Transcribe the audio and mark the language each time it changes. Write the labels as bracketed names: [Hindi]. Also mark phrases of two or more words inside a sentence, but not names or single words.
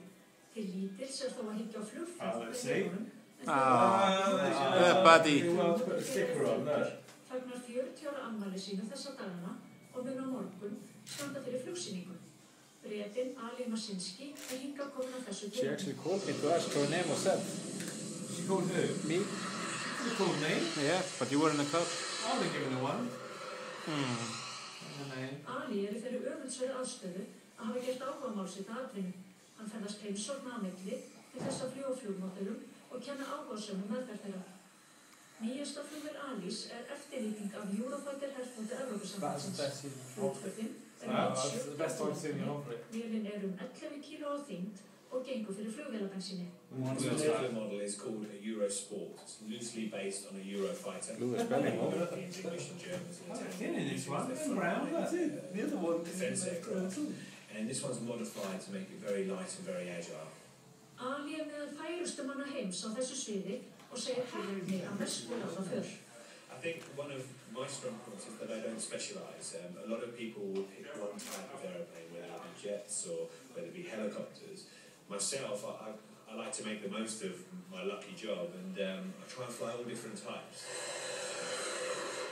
[Icelandic] Til lítils þó að hyggja á flugfélag með leiðunum. [English] Buddy. [Icelandic] Fagnar 40 ára afmæli sínu þessa dagana og mun á morgun standa fyrir flugsýningu. Bretinn Ali Masinski hingað komin á þessu [English] She actually called me to ask for a name or set. She called who? Me? You called me? Yeah, but you were in the club. I've been given her one. [Icelandic] Ali í þeirri öfundsverðu aðstöðu að hafa gert áhugamál sitt að atvinnu. Hann ferðast heimsókn á milli til þess að fljúga flugmódelum og kenna áhugasömum meðferð þeirra. Nýjasta flugvél Alís eftirlíking af Eurofighter herfloti Evrópusambandsins. Flugflötin Vélin 11 kíló á þyngd og gengur fyrir flugvélabensíni. [English] The model is called a Eurosport. It's loosely based on a Eurofighter. English and Germans and This one, brown, that's it. The other one. Defense aircraft. And this one's modified to make it very light and very agile. [Icelandic] Ali meðal færustu manna heims á þessu sviði og segir heppni að mestu ráða för. [English] I think one of my strong points is that I don't specialise. A lot of people will pick one type of aeroplane, whether it be jets or whether it be helicopters. Myself, I like to make the most of my lucky job, and I try and fly all different types.